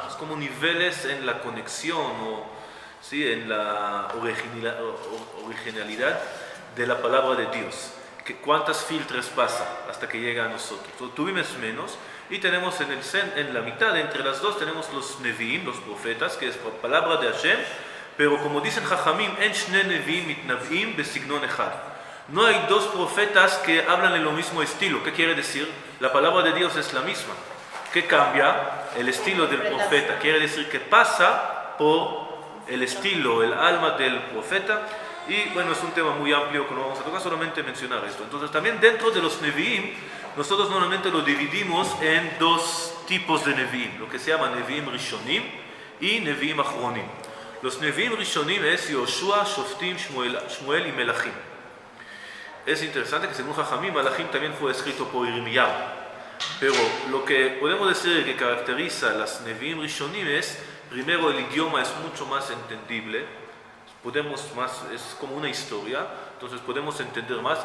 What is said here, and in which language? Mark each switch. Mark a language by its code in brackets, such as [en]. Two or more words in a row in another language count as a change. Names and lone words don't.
[es] Es como niveles en la conexión o en la originalidad de la palabra de Dios. Que cuántas filtros pasa hasta que llega a nosotros. Ktuvim es menos. Y tenemos en la mitad, entre las dos, tenemos los Nevi'im, los profetas, que es palabra de Hashem, pero como dicen Jajamim, [he] אין שני נביאים מתנבאים בסגנון אחד. [es] No hay dos profetas que hablan en lo mismo estilo. ¿Qué quiere decir? La palabra de Dios es la misma. ¿Qué cambia? El estilo del profeta. Quiere decir que pasa por el estilo, el alma del profeta. Y bueno, es un tema muy amplio que no vamos a tocar, solamente mencionar esto. Entonces también dentro de los Nevi'im, nosotros normalmente lo dividimos en dos tipos de Nevi'im, lo que se llama [he] נביאים ראשונים [es] y [he] נביאים אחרונים. [es] Los Nevi'im Rishonim es Yoshua, Shoftim, Shmuel y Melachim. Es interesante que según Jajamim, Melachim también fue escrito por Irmiyahu. Pero lo que podemos decir que caracteriza a las [he] נביאים ראשונים [es] es, primero, el idioma es mucho más entendible. Es como una historia, entonces podemos entender más.